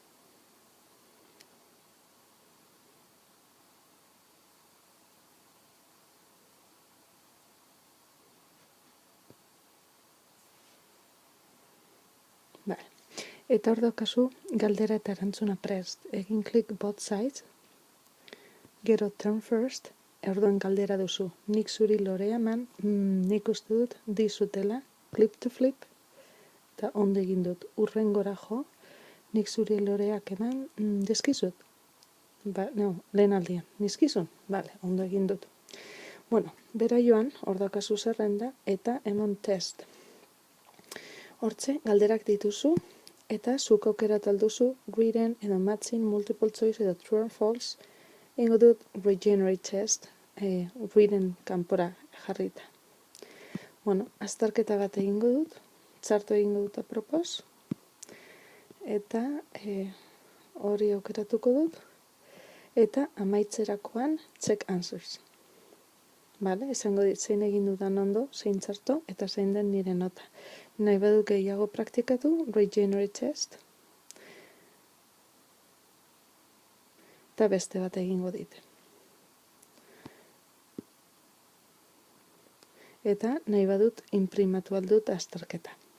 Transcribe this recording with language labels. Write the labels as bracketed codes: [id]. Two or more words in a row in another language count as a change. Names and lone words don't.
[eu] Vale. Eta hor daukazu galdera eta erantzuna prest. Egin klik [en] both sides. [eu] Gero [en] turn first. [eu] Orduan galdera duzu. Nik zuri lorea eman, nik uste dut dizutela, [en] clip to flip, [eu] eta ondo egin dut. Urrengora jo, nik zuri loreak eman, dizkizut. Lehen aldian, nizkizun? Bale, ondo egin dut. Bueno, bera joan, hor daukazu zerrenda, eta emon test. Hortze, galderak dituzu, eta zuk aukerat alduzu, [en] reading edo matching, multiple choice edo true or false, [eu] ingo dut [en] regenerate test, [eu] reading kanpora jarrita. Bueno, azterketa bat egingo dut, txarto egingo dut apropos, eta hori aukeratuko dut, eta amaitzerakoan [en] check answers. [eu] Vale, esango dit zein egin dudan ondo, zein txarto, eta zein den nire nota. Nahi badut gehiago praktikatu, [en] regenerate test, [eu] eta beste bat egingo dit. Eta nahi badut inprimatu aldut azterketa.